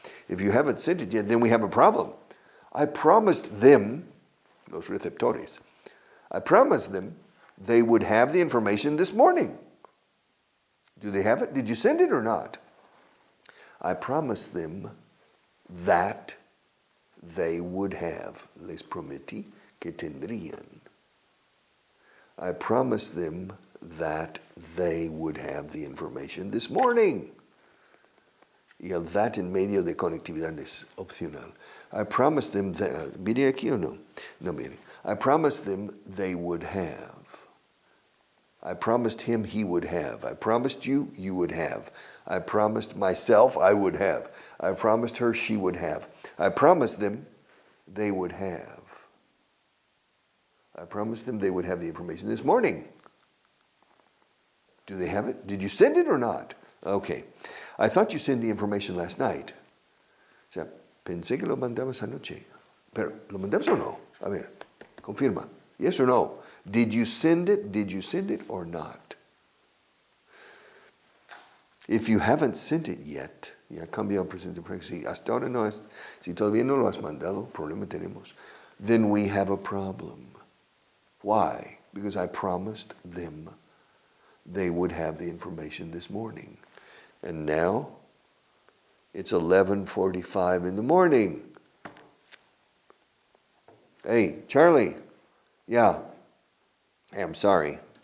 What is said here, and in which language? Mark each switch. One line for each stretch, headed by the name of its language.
English: If you haven't sent it yet, then we have a problem. I promised them,
Spanish: los receptores,
English: I promised them they would have the information this morning. Do they have it? Did you send it or not? I promised them that they would have.
Spanish: Les prometí que tendrían.
English: I promised them that they would have the information this morning.
Spanish: Y el that en medio de conectividad es opcional.
English: I promised them that,
Spanish: ¿viene aquí o no? No viene.
English: I promised them they would have. I promised him he would have. I promised you, you would have. I promised myself I would have. I promised her she would have. I promised them they would have. I promised them they would have the information this morning. Do they have it? Did you send it or not? Okay. I thought you sent the information last night.
Spanish: O sea, pensé que lo mandabas anoche. Pero, ¿lo mandabas o no? A ver, confirma.
English: Yes or no? Did you send it? Did you send it or not? If you haven't sent it yet,
Spanish: ya cambiado el presente perfecto. Si hasta ahora no es, si todavía no lo has mandado, problema tenemos.
English: Then we have a problem. Why? Because I promised them they would have the information this morning. And now, it's 11:45 in the morning. Hey, Charlie. Yeah. Hey, I'm sorry.